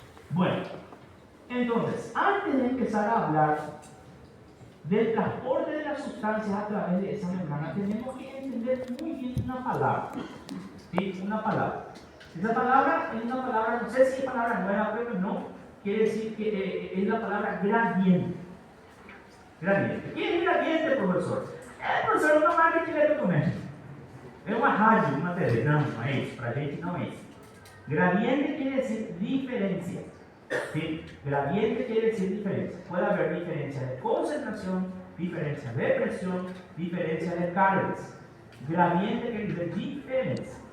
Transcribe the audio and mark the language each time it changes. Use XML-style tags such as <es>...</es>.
<es>Bueno, entonces, antes de empezar a hablar del transporte de las sustancias a través de esa membrana, tenemos que entender muy bien una palabra. ¿Sí? Una palabra. Esa palabra es una palabra, no sé si es palabra nueva, pero no. Quiere decir que es la palabra gradiente. Gradiente. ¿Qué es gradiente, profesor?</es> <pt>Professor, uma marca de documento. É uma rádio, uma TV. Não, não é isso. Para a gente não é isso.</pt> <es>Gradiente quiere decir diferencia. ¿Sí? Gradiente quiere decir diferencia. Puede haber diferencia de concentración, diferencia de presión, diferencia de cargas. Gradiente quiere decir diferencia.</es>